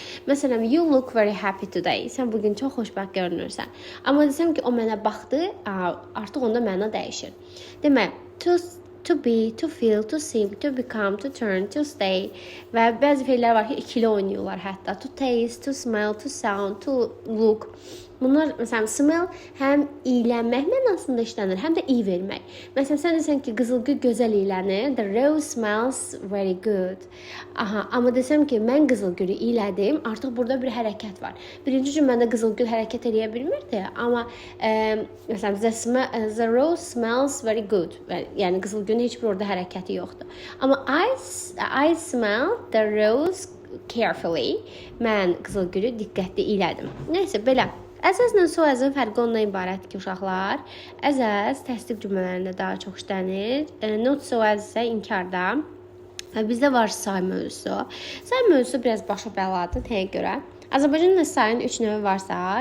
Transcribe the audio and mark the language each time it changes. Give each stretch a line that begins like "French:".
Azerbaijani: Məsələn,
English: you look very happy today.
Azerbaijani: Sən bugün çox xoşbəxt görünürsən. Amma desəm ki, o mənə baxdı, artıq onda məna dəyişir. Demək,
English: to be, to feel, to seem, to become, to turn, to stay
Azerbaijani: və bəzi feillər var ki, ikili oynayırlar hətta.
English: To taste, to smell, to sound, to look.
Azerbaijani: Bunlar, məsələn, smell həm iylənmək mənasında işlənir, həm də iyi vermək. Məsələn, sən desən ki, qızılgül gözəl iylənir,
English: the rose smells very good.
Azerbaijani: Amma desəm ki, mən qızılgülü iylədim, artıq burada bir hərəkət var. Birinci cümlədə qızılgül hərəkət edə bilmirdi, amma məsələn,
English: the rose smells very good.
Azerbaijani: Yəni, qızılgülün heç bir orada hərəkəti yoxdur. Amma
English: I smell the rose carefully.
Azerbaijani: Mən qızılgülü diqqətli iylədim. Nəysə, belə. Əzəzlə so-əzin fərqi ondan ibarətdir ki, uşaqlar. Əzəz təsdiq cümlələrində daha çox işlənir. Not so-əz isə inkarda. Bizdə var say mövzusu. Say mövzusu biraz başa bəladır, nəyə görə? Azərbaycanda sayın 3 növü varsa,